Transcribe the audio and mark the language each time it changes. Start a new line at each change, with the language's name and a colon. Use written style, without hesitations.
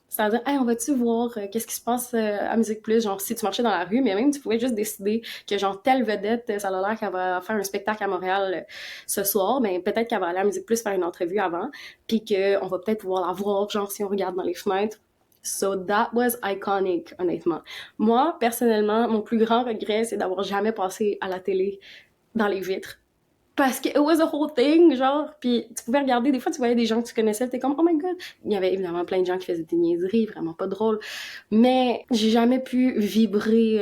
French: C'est-à-dire, hey, on va-tu voir qu'est-ce qui se passe à Musique Plus, genre si tu marchais dans la rue, mais même tu pouvais juste décider que genre telle vedette, ça a l'air qu'elle va faire un spectacle à Montréal ce soir, mais peut-être qu'elle va aller à Musique Plus faire une entrevue avant, puis qu'on va peut-être pouvoir la voir, genre si on regarde dans les fenêtres.
English: So that was iconic,
French: honnêtement. Moi, personnellement, mon plus grand regret, c'est d'avoir jamais passé à la télé dans les vitres. Parce que
English: it was a whole thing,
French: genre, puis tu pouvais regarder, des fois tu voyais des gens que tu connaissais, t'es comme,
English: oh my god.
French: Il y avait évidemment plein de gens qui faisaient des niaiseries, vraiment pas drôles, mais j'ai jamais pu vibrer.